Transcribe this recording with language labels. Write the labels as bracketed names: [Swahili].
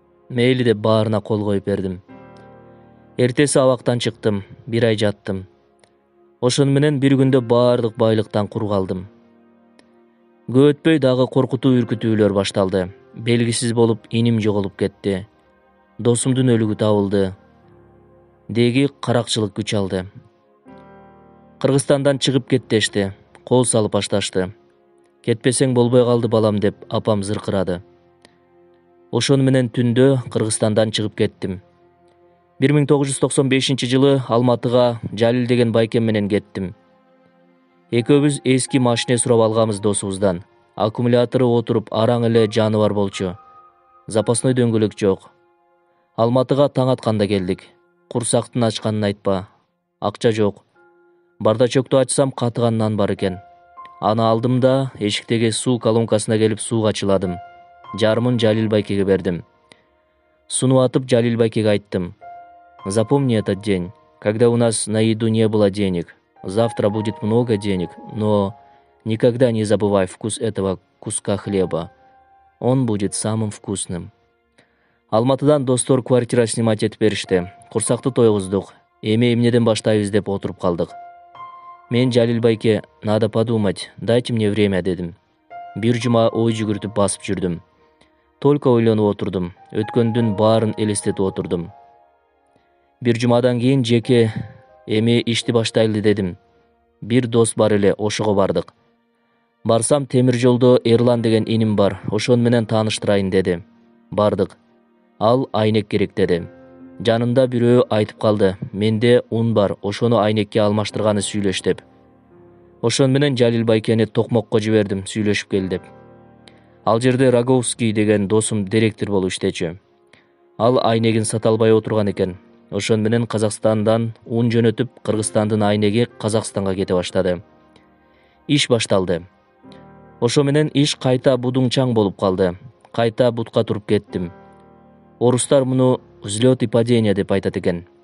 [Kyrgyz] Мейли деп баарына кол коюп бердим. Эртеси абактан чыктым, 1 ай жаттым. Ошону менен бир күндө баардык байлыктан кур калдым. Көп өтпөй дагы коркутуу үркүтүүлөр башталды. Белгисиз болуп иним жоголуп кетти. Досумдун өлүгү табылды. Деги каракчылык күч алды. Кыргызстандан чыгып кет дешти. Кол салып башташты. Кетпесең болбой калды балам деп апам зыркырады. Ошону менен түндө Кыргызстандан чыгып кеттим. 1995-жылы Алматыга Жалил деген байкем менен кеттим. Экөөбүз эски машине сурап алганбыз досубуздан. Аккумулятору отуруп араң эле жаныбар болчу. Запасной дөңгөлөк жок. Алматыга таң атканда келдик. Курсактын ачканын айтпа. Акча жок. Бардачокту ачсам катыган нан бар экен. Аны алдым да эшиктеги суу колонкасына келип сууга чыладым. Жарымын Жалил байкеге бердим. Сунуп атып Жалил байкеге айттым. [Russian] Запомни этот день, когда у нас на еду не было денег. Завтра будет много денег, но никогда не забывай вкус этого куска хлеба. Он будет самым вкусным. [Kyrgyz] Алматыдан достор квартира снимать этип беришти. Курсакты тойгуздук. Эми эмнеден баштайбыз деп отуруп калдык. Мен Жалил байке, [Russian] надо подумать, дайте мне время [Kyrgyz] дедим. Бир жума ой жүгүртүп басып жүрдүм. Только ойлонуп отурдум. Өткөндүн баарын элестетип отурдум. Бир жумадан кийин жеке эми ишти баштайлы дедим. Бир дос бар эле, ошого бардык. Барсам темир жолдо Эрлан деген иним бар, ошон менен тааныштырайын деди. Бардык. Ал айнек керек деди. Жанында бирөө айтып калды, менде ун бар, ошону айнекке алмаштырганы сүйлөш деп. Ошон менен Жалил байкени токмокко жибердим, сүйлөшүп кел деп. Ал жерде Роговский деген досум директор болуп иштечү. Ал айнегин сата албай отурган экен. Ошон менен Казакстандан ун жөнөтүп, Кыргызстандын айнеги Казакстанга кете баштады. Иш башталды. Ошо менен иш кайта будуңчаң болуп калды. Кайта бутка туруп кеттим. Орустар муну [Russian] взлет и падение [Kyrgyz] деп айтат экен.